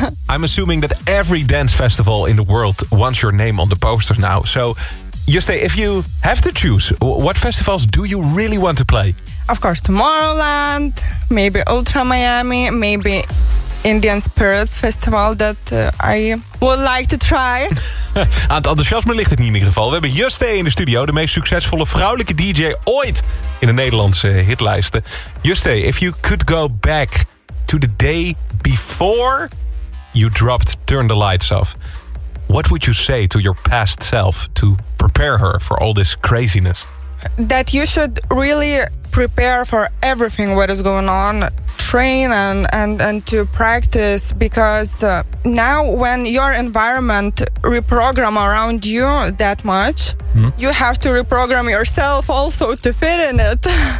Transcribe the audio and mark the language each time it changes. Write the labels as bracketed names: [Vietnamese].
[English] I'm assuming that every dance festival in the world wants your name on the posters now. So, Yeste, if you have to choose, what festivals do you really want to play? Of course, Tomorrowland, maybe Ultra Miami, maybe... Indian Spirit Festival that I would like to try. [Dutch] Aan het enthousiasme ligt het niet in ieder geval. We hebben Yeste in de studio, de meest succesvolle vrouwelijke DJ ooit in de Nederlandse hitlijsten. [English] Yeste, if you could go back to the day before you dropped Turn the Lights Off, what would you say to your past self to prepare her for all this craziness? That you should really prepare for everything what is going on, train and to practice, because now when your environment reprogram around you that much, you have to reprogram yourself also to fit in it.